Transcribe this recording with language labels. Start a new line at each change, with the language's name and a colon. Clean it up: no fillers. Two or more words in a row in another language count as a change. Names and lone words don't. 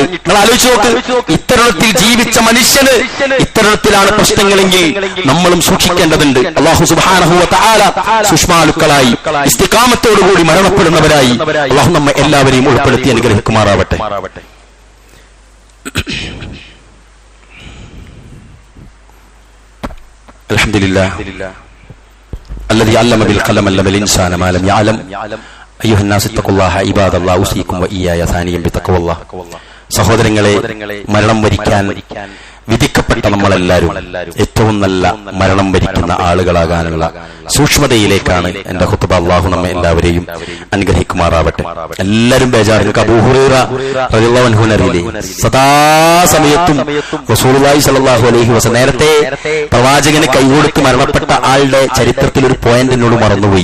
Malayalam: നിങ്ങൾ ആലോചിച്ച് നോക്ക്, ഇത്തരത്തിൽ ജീവിച്ച മനുഷ്യന് ഇത്തരത്തിലാണ് പ്രശ്നങ്ങളെങ്കിൽ നമ്മളും സൂക്ഷിക്കേണ്ടതുണ്ട്.
Arabic: الله سبحانه وتعالى
Malayalam: സുഷ്മാലുക്കളായി ഇസ്തിഖാമത്തോടുകൂടി മരണപ്പെടുന്നവരായി അല്ലാഹു നമ്മെ എല്ലാവരെയും ഉൾപ്പെടുത്തി അനുഗ്രഹിക്കുമാറാവട്ടെ.
Arabic: الحمد لله الذي علم بالقلم علم الإنسان ما لم يعلم أيها الناس اتقوا الله عباد الله أوصيكم وإياي ثانيا بتقوى الله.
Malayalam: സഹോദരങ്ങളെ, മരണം വരിക്കാൻ വിധിക്കപ്പെട്ട നമ്മളെല്ലാവരും ഏറ്റവും നല്ല മരണം വരിക്കുന്ന ആളുകളാകാനുള്ള സൂക്ഷ്മതയിലേക്കാണ് എന്റെ ഖുത്ബ. അല്ലാഹു നമ്മെ എല്ലാവരെയും അനുഗ്രഹിക്കുമാറാവട്ടെ. എല്ലാവരും ബേജാറിൽ അബൂ ഹുറൈറ
Arabic: رضي الله عنه
Malayalam: അറിയില്ലേ, സദാസമയത്തും
Arabic: رسول الله صلى الله عليه وسلم
Malayalam: നേരത്തെ പ്രവാചകന് കൈകൊടുത്ത് മരണപ്പെട്ട ആളുടെ ചരിത്രത്തിൽ ഒരു പോയിന്റ് എന്നോട് മറന്നുപോയി.